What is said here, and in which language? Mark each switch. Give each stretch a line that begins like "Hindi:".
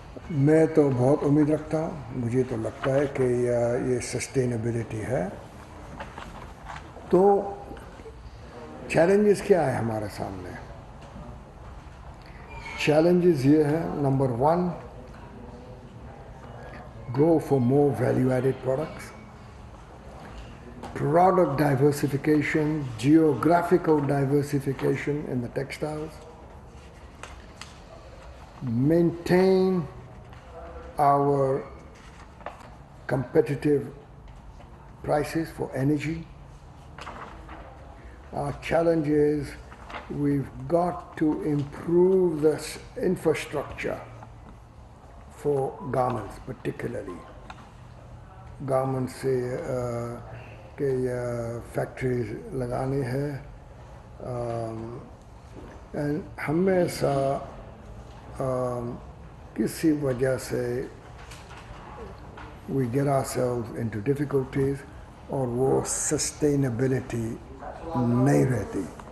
Urdu: میں تو بہت امید رکھتا ہوں, مجھے تو لگتا ہے کہ یہ سسٹینیبلٹی ہے. تو چیلنجز کیا ہے ہمارے سامنے؟ چیلنجز یہ ہے, number 1,
English: go for more value-added products, product diversification, geographical diversification in the textiles, maintain our competitive prices for energy. Our challenge is we've got to improve the infrastructure for garments, particularly garments
Urdu: سے کہ factories لگانی ہے. ہمیشہ کسی وجہ سے
English: we get ourselves into difficulties
Urdu: اور وہ سسٹینیبلٹی نہیں رہتی.